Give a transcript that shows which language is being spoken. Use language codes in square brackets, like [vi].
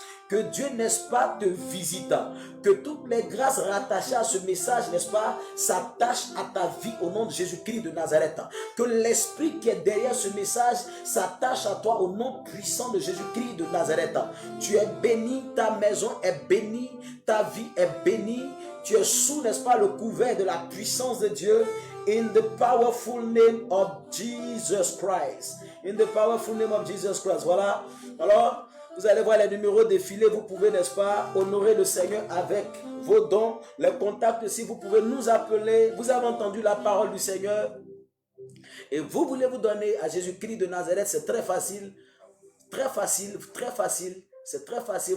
[fr] Que Dieu, n'est-ce pas, te visite. Que toutes les grâces rattachées à ce message, n'est-ce pas, s'attachent à ta vie au nom de Jésus-Christ de Nazareth. Que l'esprit qui est derrière ce message s'attache à toi au nom puissant de Jésus-Christ de Nazareth. Tu es béni, ta maison est bénie, ta vie est bénie. Tu es sous, n'est-ce pas, le couvert de la puissance de Dieu. [en] In the powerful name of Jesus Christ. In the powerful name of Jesus Christ. [fr] Voilà. Alors, vous allez voir les numéros défiler. Vous pouvez, n'est-ce pas, honorer le Seigneur avec vos dons. Les contacts, si vous pouvez nous appeler. Vous avez entendu la parole du Seigneur. Et vous voulez vous donner à Jésus-Christ de Nazareth. C'est très facile. Très facile. C'est très facile.